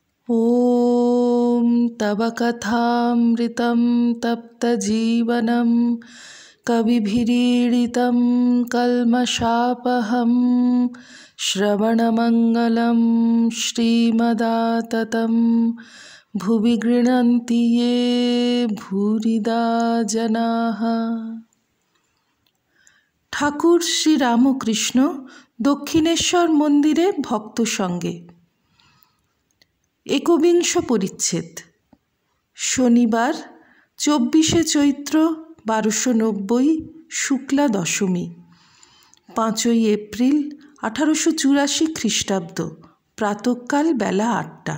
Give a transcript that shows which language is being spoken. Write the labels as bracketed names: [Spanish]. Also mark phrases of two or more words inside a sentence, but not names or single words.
[Sanskrit] ॐ तव कथामृतं तप्तजीवनं कविभिरीडितं कल्मषापहं श्रवणमङ्गलं श्रीमदाततं भुवि गृह्णन्ति ये भूरिदा जनाः। [Bangla] ঠাকুর শ্রী রামকৃষ্ণ দক্ষিণেশ্বর মন্দিরে ভক্ত সঙ্গে। একবিংশ পরিচ্ছেদ। শনিবার 24শে চৈত্র 1290 শুক্লা দশমী, 5ই এপ্রিল 1884 খ্রিস্টাব্দ, প্রাতঃকাল বেলা 8টা।